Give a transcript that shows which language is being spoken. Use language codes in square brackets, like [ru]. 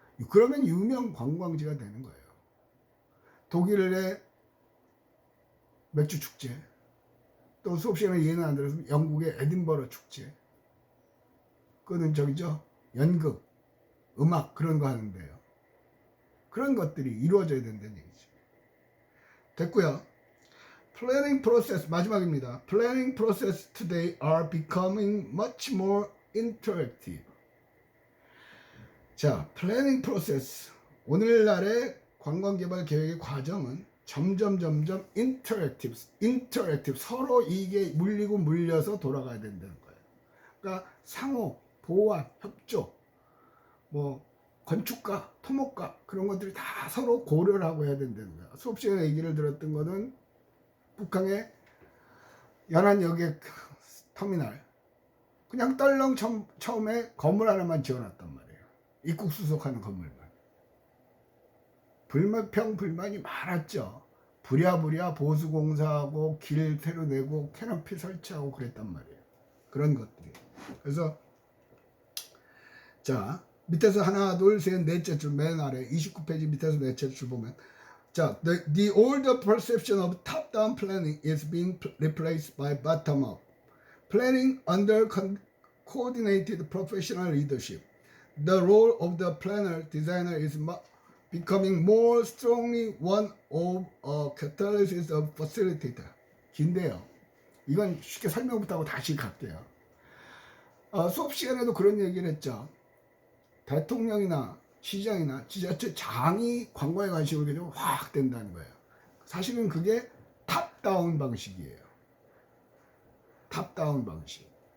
[ko] 그러면 유명 관광지가 되는 거예요. 독일의 맥주 축제, 또 수업 시간에 이해는 안 들어서 영국의 에딘버러 축제, 그거는 저기죠, 연극, 음악 그런 거 하는데요. 그런 것들이 이루어져야 된다는 얘기죠. 됐고요. [en] Planning process [ko] 마지막입니다. [en] Planning process today are becoming much more interactive. [ko] 자, Planning process 오늘날의 관광개발 계획의 과정은 점점 interactive 서로 이게 물리고 물려서 돌아가야 된다는 거예요. 그러니까 상호, 보완, 협조, 뭐 건축가, 토목가 그런 것들이 다 서로 고려를 하고 해야 된다는 거예요. 수업 시간에 얘기를 들었던 거는 북한의 연안역의 터미널 그냥 떨렁 처음에 건물 하나만 지어놨단 말이에요. 입국 수속하는 건물만. 불만이 많았죠. 부랴부랴 보수공사하고 길 새로 내고 캐노피 설치하고 그랬단 말이에요. 그런 것들이. 그래서 자 밑에서 하나 둘 셋 넷째 줄 맨 아래 29페이지 밑에서 넷째 줄 보면 자 [en] the older perception of top-down planning is being replaced by bottom-up planning under coordinated professional leadership. The role of the planner designer is becoming more strongly one of a catalyst of facilitator. [ko] 긴데요. 이건 쉽게 설명 못하고 다시 갈게요. 수업 시간에도 그런 얘기를 했죠. 대통령이나 시장이나 지자체 장이 관광에 관심을 가지고 확 된다는 거예요. 사실은 그게 탑다운 방식이에요. 탑다운 방식.